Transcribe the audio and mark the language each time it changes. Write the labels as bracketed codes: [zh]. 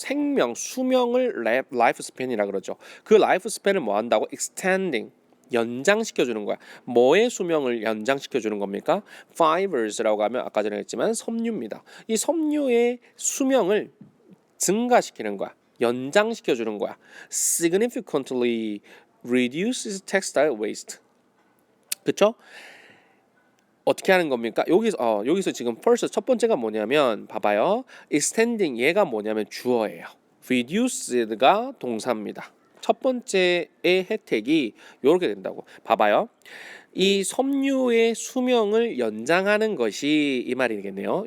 [ko] 생명 수명을 lifespan이라 그러죠. 그 lifespan을 뭐 한다고? extending 연장시켜 주는 거야. 뭐의 수명을 연장시켜 주는 겁니까? fibers라고 하면 아까 전에 했지만 섬유입니다. 이 섬유의 수명을 증가시키는 거야. 연장시켜 주는 거야. [en] significantly reduces textile waste. [ko] 그렇죠? 어떻게 하는 겁니까? 여기서 지금 first 첫 번째가 뭐냐면 봐봐요. extending 얘가 뭐냐면 주어예요. reduced가 동사입니다. 첫 번째의 혜택이 이렇게 된다고. 봐봐요. 이 섬유의 수명을 연장하는 것이 이 말이겠네요.